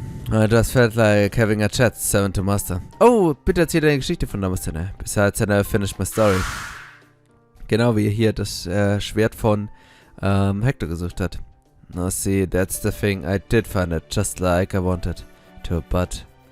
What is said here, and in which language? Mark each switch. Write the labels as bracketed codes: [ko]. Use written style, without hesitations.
[en] I just felt like having a chat, Seven to Master. [de] Oh, bitte erzähl deine Geschichte von damals, ne? [en] Besides, I never finished my story. [de] Genau wie hier das Schwert von Hector gesucht hat. [en] No, see, that's the thing. I did find it, just like I wanted to, but...